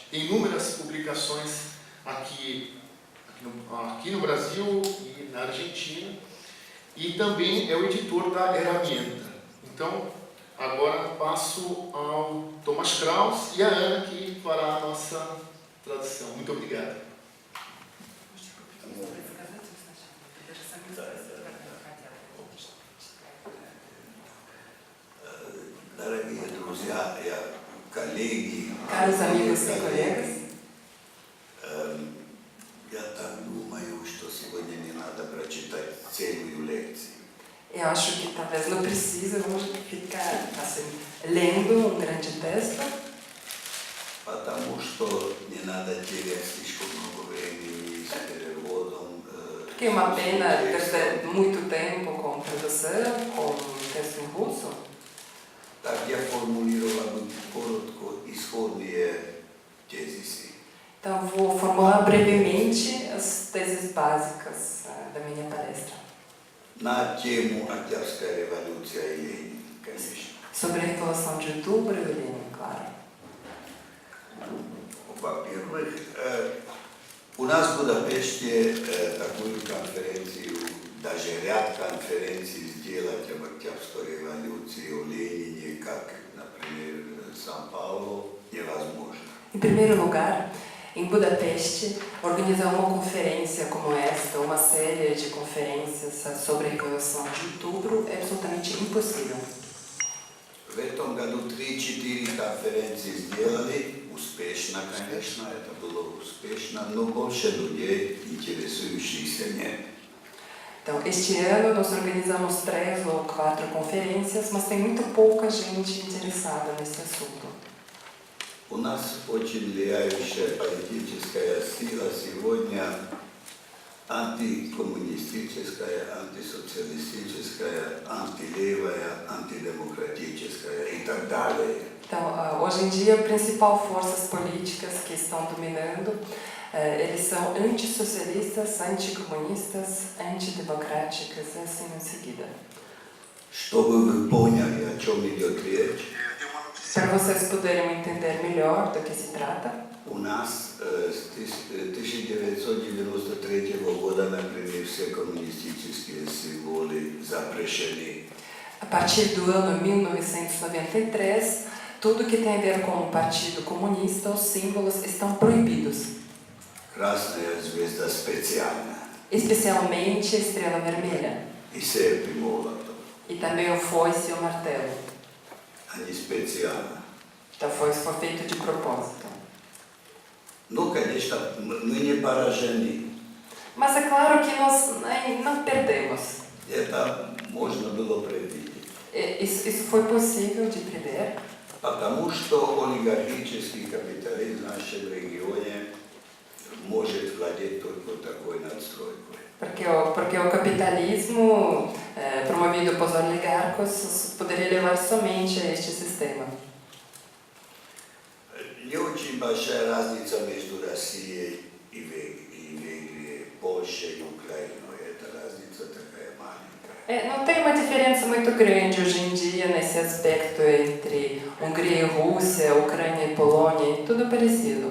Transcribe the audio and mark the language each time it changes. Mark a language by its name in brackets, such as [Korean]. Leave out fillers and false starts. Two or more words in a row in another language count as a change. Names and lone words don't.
[Portuguese] Tem inúmeras publicações aqui no Brasil e na Argentina, e também é o editor da Herramienta. Então, agora passo ao Thomas Kraus e a Ana, que fará a nossa tradução. Muito obrigado. [Russian] Дорогие друзья и коллеги, [Portuguese] Caros amigos e colegas, [Russian] я так думаю, что сегодня не надо прочитать целую лекцию. [Portuguese] eu acho que talvez não precisa, vamos ficar assim, lendo um grande texto, [Russian] Потому что не надо терять слишком много времени с переводом. [Portuguese] porque é uma pena perder muito tempo com tradução, com texto em russo. [Russian] Так я формулировал бы коротко исходные тезисы. [Portuguese] Então vou formular brevemente as teses básicas da minha palestra. [Russian] На тему Октябрьская революция и Ленин, конечно. [Portuguese] Sobre a Revolução de Outubro e Lenin, claro. [Russian] Во-первых, у нас в Будапеште такую конференцию, даже ряд конференций сделать об Октябрьской революции, о Ленине, как, например, в Сан-Паулу, невозможно. [Portuguese] Em primeiro lugar, em Budapeste, organizar uma conferência como esta, uma série de conferências sobre a Revolução de Outubro é absolutamente impossível. [Russian] В этом году 3-4 конференции сделали, успешно, конечно, это было успешно, но больше людей, интересующихся, нет. [Portuguese] Então, este ano nós organizamos 3 ou 4 conferências, mas tem muito pouca gente interessada nesse assunto. [Russian] У нас очень влияющая политическая сила сегодня антикоммунистическая, антисоциалистическая, антилевая, антидемократическая и так далее. [Portuguese] Então, hoje em dia, a principal forças políticas que estão dominando, eles são antissocialistas, anticomunistas, antidemocráticas, e assim em seguida. [Russian] Чтобы вы поняли, о чем идет речь, [Portuguese] Para vocês poderem entender melhor do que se trata, [Russian] у нас с 1993 года, например, все коммунистические символы запрещены. [Portuguese] a partir do ano 1993, tudo que tem a ver com o Partido Comunista, os símbolos estão proibidos, [Russian] Красная звезда специально. [Portuguese] especialmente a estrela vermelha, [Russian] И серп и молот. [Portuguese] e também o foice e o martelo. [Russian] Они специально. [Portuguese] Então foi feito de propósito. [Russian] Ну, конечно, мы не поражены. [Portuguese] Mas é claro que nós não perdemos. [Russian] Это можно было предвидеть. [Portuguese] Isso foi possível de prever, [Russian] Потому что олигархический капитализм в нашем регионе может владеть только такой надстройкой. [Portuguese] porque o capitalismo promovido por oligarcos poderia levar somente a este sistema. [Russian] Не очень большая разница между Россией и Венгрией, Польшей и Украиной. Эта разница такая маленькая. [Portuguese] Não tem uma diferença muito grande hoje em dia nesse aspecto entre Hungria e Rússia, Ucrânia e Polônia, tudo parecido.